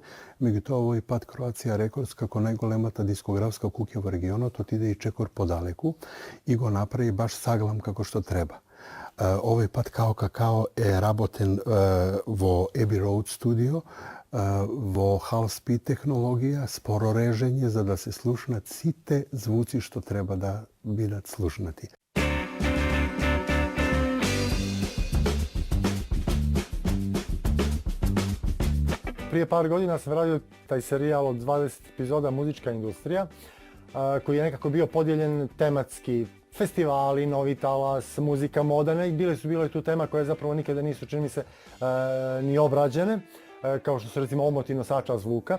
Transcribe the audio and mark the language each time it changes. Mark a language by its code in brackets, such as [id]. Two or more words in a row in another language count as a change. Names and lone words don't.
[mk] Меѓутоа овој пат Кроација Рекордс како најголемата дискографска куќа во регионот отиде и чекор подалеку и го направи баш Саглам како што треба. Овој пат Као Какао е работен во Abbey Road студио, во Hall Speed технологија, споро режење за да се слушнат сите звуци што треба да бидат слушнати. [hr] Prije par godina sam radio taj serijal od 20 epizoda Muzička industrija, koji je nekako bio podijeljen tematski. Festivali, novi talas, muzika, moda, bile tu tema koje zapravo nikada nisu, čini mi se, ni obrađene, kao što su recimo omoti nosača zvuka.